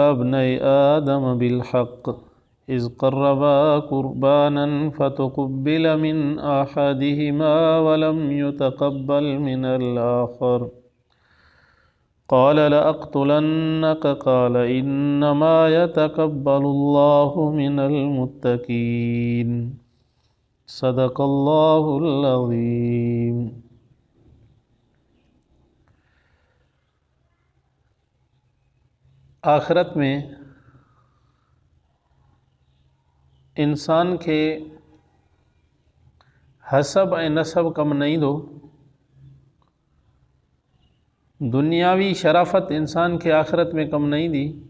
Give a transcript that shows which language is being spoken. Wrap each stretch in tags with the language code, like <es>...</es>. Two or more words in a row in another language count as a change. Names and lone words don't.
<ar>ابني آدم بالحق إذ قربا قربانا فتقبل من أحدهما ولم يتقبل من الآخر قال لأقتلنك قال إنما يتقبل الله من المتقين صدق الله العظيم.</ar> <sd>आखिरत में इंसान के हसब ऐं नसब कम न ईंदो। दुनियावी शराफ़त इंसान के आखिरत में कम न ईंदी।</sd>